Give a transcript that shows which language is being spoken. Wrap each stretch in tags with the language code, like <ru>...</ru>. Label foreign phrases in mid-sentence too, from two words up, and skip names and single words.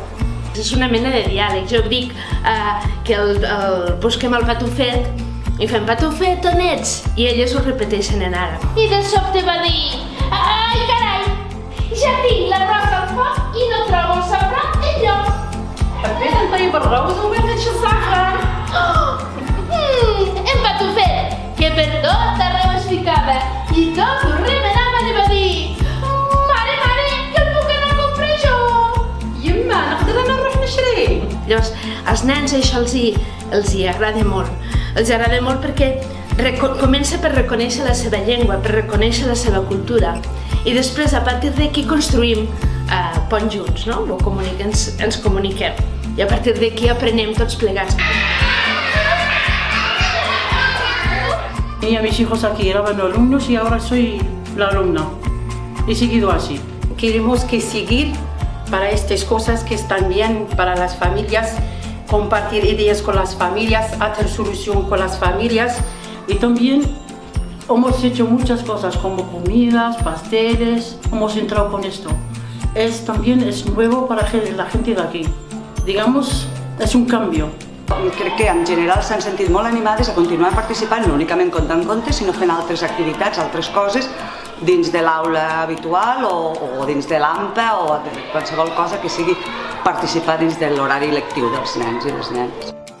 <ca>És una mena de diàleg. Jo dic que busquem el patufet i fem patufet, on ets? I elles ho repeteixen en àrab. I de sobte va dir, ai carai, ja tinc l'arròs al foc i no trobo el safrà enlloc.</ca> <ar>حبيت نطيب الرز وما لقيتش الزعفران.</ar> <ca>En patufet, que per tot arreu es ficava i tot ho remenava i va dir, mare, que el puc anar a comprar jo?</ca> <ar>يما نقدر انا نروح نشري.</ar> <ca>Llavors, als nens això els hi agrada molt. Els agrada molt perquè comença per reconèixer la seva llengua, per reconèixer la seva cultura. I després, a partir d'aquí, construïm ponts junts, no? Ens comuniquem. I a partir d'aquí aprenem tots plegats.</ca> <es>Tenía mis hijos aquí, eran alumnos y ahora soy la alumna. He seguido así. Queremos que seguir para estas cosas que están bien para las familias, compartir ideas con las familias, hacer solución con las familias. Y también hemos hecho muchas cosas como comidas, pasteles, hemos entrado con esto. También es nuevo para la gente de aquí. Digamos, es un cambio.</es> <ca>Crec que en general s'han sentit molt animades a continuar participant, no únicament contant contes, sinó fent altres activitats, altres coses, dins de l'aula habitual o dins de l'AMPA o qualsevol cosa que sigui participar dins de l'horari lectiu dels nens i les nenes.</ca>